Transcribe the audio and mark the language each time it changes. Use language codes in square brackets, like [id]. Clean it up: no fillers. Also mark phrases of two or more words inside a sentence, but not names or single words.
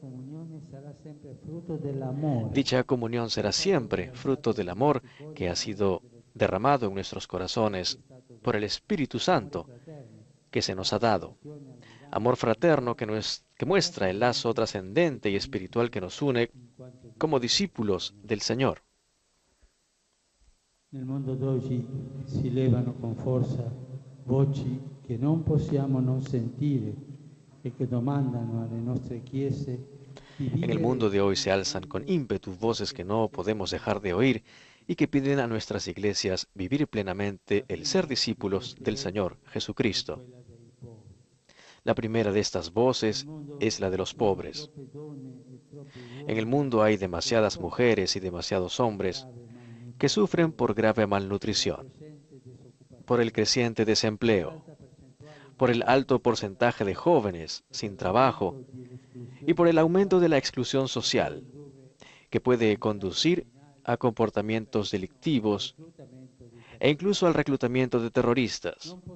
[es] Dicha comunión será siempre fruto del amor que ha sido derramado en nuestros corazones por el Espíritu Santo que se nos ha dado. Amor fraterno que muestra el lazo trascendente y espiritual que nos une como discípulos del Señor. [it] Nel mondo d'oggi si levano con forza voci che non possiamo non sentire e che domandano alle nostre chiese di [es] En el mundo de hoy se alzan con ímpetu voces que no podemos dejar de oír y que piden a nuestras iglesias vivir plenamente el ser discípulos del Señor Jesucristo. La primera de estas voces es la de los pobres. En el mundo hay demasiadas mujeres y demasiados hombres que sufren por grave malnutrición, por el creciente desempleo, por el alto porcentaje de jóvenes sin trabajo y por el aumento de la exclusión social, que puede conducir a comportamientos delictivos e incluso al reclutamiento de terroristas.